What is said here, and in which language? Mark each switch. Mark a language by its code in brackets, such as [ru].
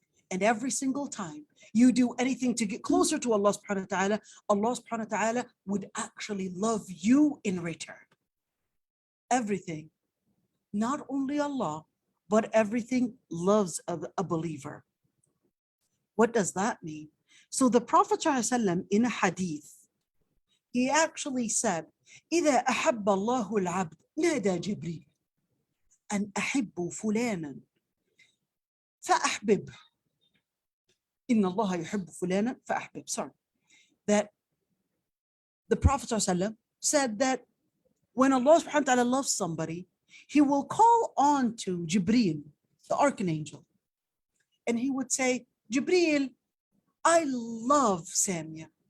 [en] And every single time you do anything to get closer to Allah subhanahu wa ta'ala, Allah subhanahu wa ta'ala would actually love you in return. Everything, not only Allah, but everything loves a believer. What does that mean? So the Prophet ﷺ in a hadith, he actually said, [ar] إذا أحب الله العبد نادى جبريل أن أحب فلانا فأحببه إن الله يحب فلانا فأحبب. [en] Sorry. That the Prophet ﷺ said that when Allah subhanahu wa ta'ala loves somebody, he will call on to Jibreel, the archangel, and he would say, Jibreel, I love Samia.